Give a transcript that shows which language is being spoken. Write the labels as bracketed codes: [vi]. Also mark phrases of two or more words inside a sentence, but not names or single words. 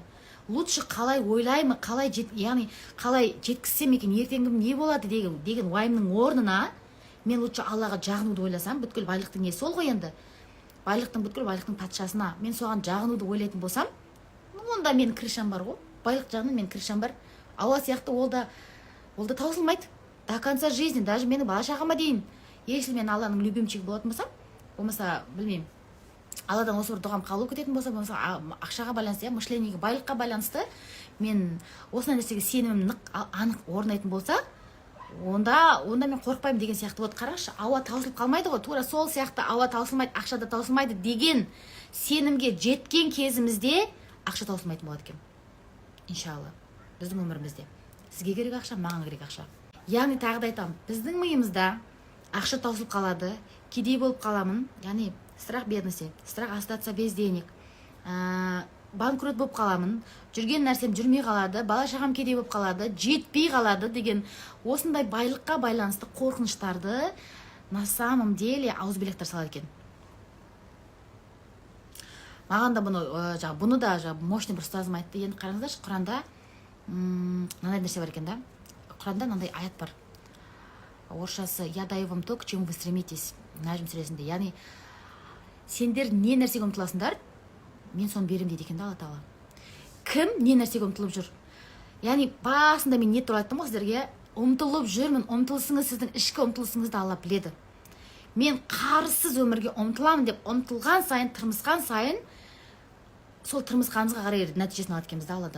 [kk] Лучше қалай ойлаймын, яғни қалай жеткізсем екен, ертеңім не болады деген уайымның орнына, мен лучше Аллаға жағынуды ойласам, бүткіл байлықтың иесі ол ғой енді. байлықтың бүткіл байлықтың патшасына мен соған жағынуды ойлайтын болсам, онда менің крышам бар ғой. Байлық жағынан менің крышам бар. Ауа сияқты ол да таусылмайды [ru] до конца жизни. [kk] Даже менің бала шағама дейін, если мен Алланың любимчигі болатын болсам, болмаса білмеймін, Алладан осы бір дұғам қабыл кететін болса, ақшаға байланысты, мышлениеге, байлыққа байланысты мен осындай нәрсеге сенімім анық орнайтын болса, онда мен қорықпаймын деген сияқты. Вот қарашы, ауа таусылып қалмайды ғой. Тура сол сияқты ауа таусылмайды, ақша да таусылмайды деген сенімге жеткен кезімізде ақша таусылмайтын болады екен. Иншалла, біздің өмірімізде. Сізге керек ақша, маған керек ақша. Яғни тағы да айтамын, біздің миымызда ақша таусылып қалады, кедей болып қаламын, яғни [ru] страх бедности, страх остаться без денег, [kk] банкрот болып қаламын, жүрген нәрсем жүрмей қалады, бала шағам кедей болып қалады, жетпей қалады деген осындай байлыққа байланысты қорқыныштарды [ru] на самом деле [kk] ауызбелектер салады екен. Маған да бұны да мощный бір ұстазым айтты. Енді қараңыздаршы, Құранда мынандай нәрсе бар екен да. Құранда мынандай аят бар. [ru] Орысшасы «Я даю вам то, к чему вы стремитесь». [kk] Нәжім сүресінде. Яғни сендер не нәрсеге ұмтыласыңдар, мен соны берем дейді екен да Алла Тағала. Кім не нәрсеге ұмтылып жүр? Яғни басында мен не туралы айттым ғой сіздерге, ұмтылып жүрмін. Ұмтылысыңыз, сіздің ішкі ұмтылысыңызды Алла біледі. Мен қарызсыз өмірге ұмтыламын деп ұмтылған сайын, тырмысқан сайын, сол тырмысқанымызға қарай нәтижесін алады екенбіз Алладан.